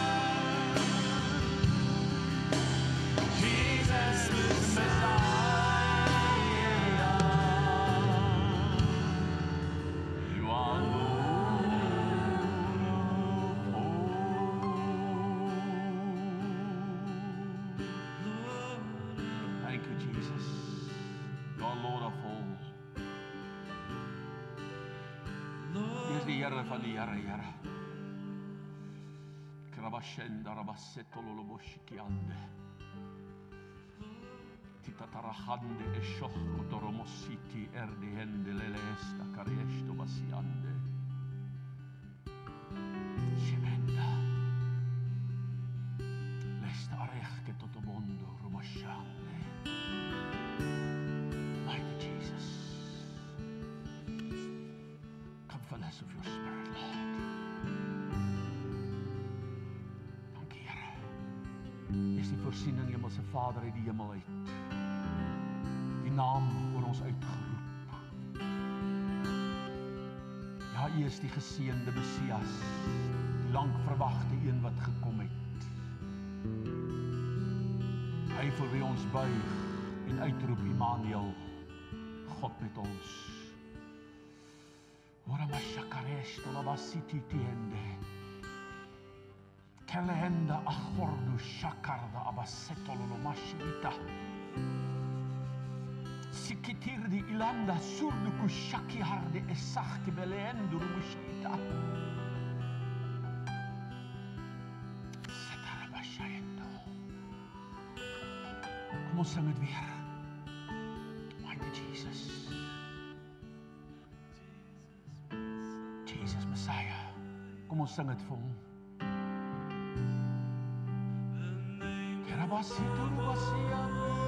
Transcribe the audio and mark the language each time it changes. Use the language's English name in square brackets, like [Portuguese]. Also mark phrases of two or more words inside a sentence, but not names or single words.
[English] Jesus is Messiah, you are Lord of all. Thank you, Jesus. You are Lord of all. [Afrikaans] Hy is die Here van die Here, Here. Krabashenda rabasetololoboshikiande. Titatarahande eshochrotoromositi erdihende leleesta kariesto basiande. Shemenda. Lesta arechke totobondo romashande. [English] Mighty Jesus. Come fill us with your Spirit, Lord. [Afrikaans] Dankie, Here. Jy is die voorsiening, Hemelse Vader, uit die hemel uit. Die naam oor ons uitgeroep. Ja, U is die geseënde Messias, die lang verwagte een wat gekom het. Hy vir wie ons buig en uitroep, Immanuel, God met ons. Oramashakareshto labasiti tiende. Kelehenda achordu shakarda abasetololomashita. Sikitirdi ilanda surdu kushaki harde esachki beleendu rumushita. Setarabashayendo. Kom ons sing het weer. [English] Mighty Jesus. Jesus Messiah. [Afrikaans] Kom ons sing het vir hom. Kerabasitu rubasiande.